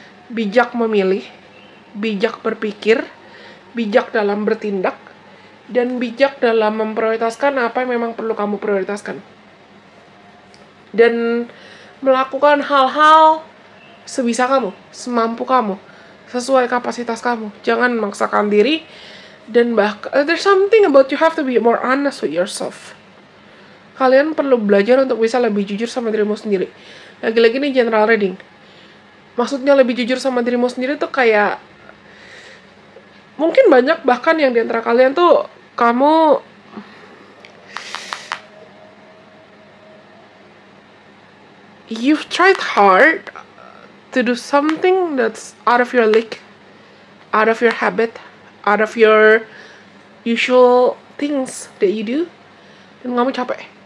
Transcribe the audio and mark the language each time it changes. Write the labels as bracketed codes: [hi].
[id] Bijak memilih, bijak berpikir, bijak dalam bertindak, dan bijak dalam memprioritaskan apa yang memang perlu kamu prioritaskan. Dan melakukan hal-hal sebisa kamu, semampu kamu, sesuai kapasitas kamu. Jangan memaksakan diri. [en] Dan there's something about you have to be more honest with yourself. [id] Kalian perlu belajar untuk bisa lebih jujur sama dirimu sendiri. Lagi-lagi ini [en] general reading. [id] Maksudnya lebih jujur sama dirimu sendiri tuh kayak mungkin banyak bahkan yang di antara kalian tuh kamu [en] you've tried hard to do something that's out of your league, out of your habit, out of your usual things that you do, [id] dan kamu capek.